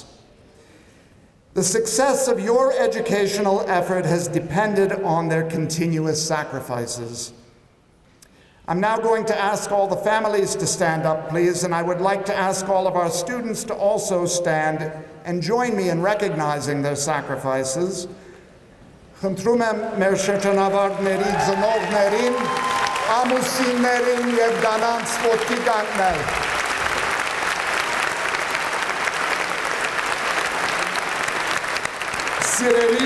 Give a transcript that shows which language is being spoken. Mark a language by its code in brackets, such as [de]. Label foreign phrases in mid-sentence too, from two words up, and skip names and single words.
[en] The success of your educational effort has depended on their continuous sacrifices. I'm now going to ask all the families to stand up, please, and I would like to ask all of our students to also stand and join me in recognizing their sacrifices. [hy] Խնդրում եմ մեր շրջանավարտների ծնողներին, ամուսիններին և կանանց ոտքի կանգնել։ Սիրելի